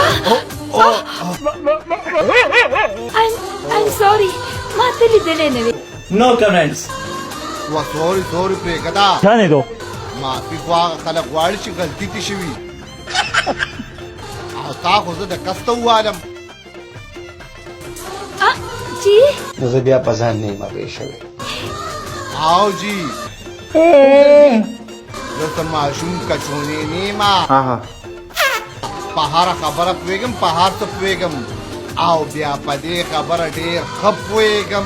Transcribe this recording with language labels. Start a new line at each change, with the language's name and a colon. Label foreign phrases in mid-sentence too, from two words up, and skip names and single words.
English: I'm sorry.
Pashto: ما ته لیدلې نه وې.
English: No comments.
Pashto: سوري پرې کدا
Hindi: जाने दो.
Pashto: معافي خو هغه خلک غواړي چې غلطي دې شوي او تا خو زه د کسته ووالم جی زه بیا په ځان نه یم پوه شوی او جی زه ته ماشوم کچونې نه یم په هره خبره پوهېږم په هر څه پوهېږم او بیا په دې خبره ډېر ښه پوهېږم